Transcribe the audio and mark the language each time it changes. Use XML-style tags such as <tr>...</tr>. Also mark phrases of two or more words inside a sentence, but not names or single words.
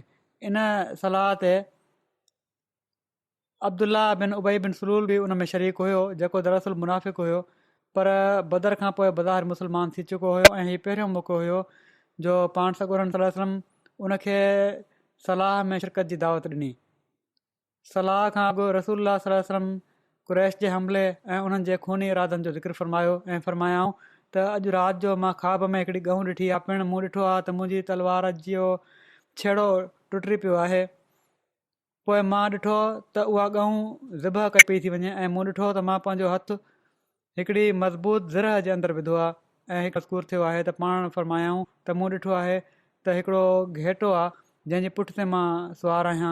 <sd>इन सलाह ते अब्दुल्ला बिन उबई बिन सलूल बि उन में शरीक हुयो जेको दरअसल मुनाफ़िक़ हुयो पर बदर खां पोइ बज़ार मुस्लमान थी चुको हुयो ऐं हीउ पहिरियों मौक़ो हुयो जो पाण सॻोरनि</sd> <ar>صلى الله عليه وسلم</ar> <sd>उनखे सलाह में शिरकत जी दावत ॾिनी। सलाह खां अॻु रसूलुल्लाह</sd> <ar>صلى الله عليه وسلم</ar> <sd>कुरैश जे हमले ऐं उन्हनि जे खूनी इरादनि जो ज़िक्र फ़रमायो ऐं फ़रमायाऊं त अॼु राति जो मां ख़्वाब में हिकिड़ी ॻऊं ॾिठी आहे। पिणु मूं ॾिठो आहे त मुंहिंजी तलवार जो छेड़ो टुटी पियो आहे। पोइ मां ॾिठो त उहा ॻऊं ज़िबह कई पई थी वञे ऐं मूं ॾिठो त मां पंहिंजो हथु हिकिड़ी मज़बूत ज़रह जे अंदरि विधो आहे ऐं हिकु मज़कूर थियो आहे त पाण फ़रमायाऊं त मूं ॾिठो आहे त हिकिड़ो घेटो आहे जंहिंजे पुठ ते मां सुवारु आहियां।</sd>